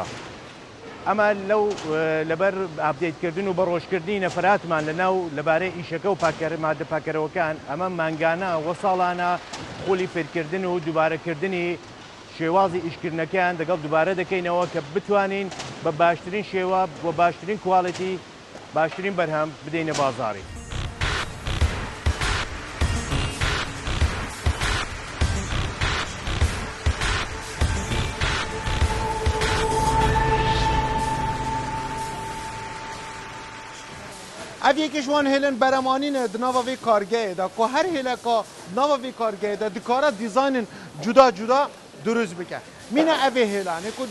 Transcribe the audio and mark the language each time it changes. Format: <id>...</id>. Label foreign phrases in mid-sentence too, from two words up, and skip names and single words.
<ckb>ئەمە لەو لەبەر ئاپدەیتکردن و بەڕۆژکردنی نەفراتمان لەناو لەبارەی ئیشەکە و مادە پاکەرەوەکان ئەمە مانگانە وە ساڵانە خۆلی فێرکردن و دووبارەکردنی شێوازی ئیشکردنەکەیان دەگەڵ دووبارە دەکەینەوە کە بتوانین بە باشترین شێوە بۆ باشترین کواڵیتی باشترین بەرهەم بدەینە بازاڕی.</ckb> <ku>اف یکیش وان هیلن برمانین دناوا وی کارگه دا که هر هیله که دناوا وی کارگه دا دکاره دیزاین جدا جدا درست بکه مینه اوی هیلانه که</ku>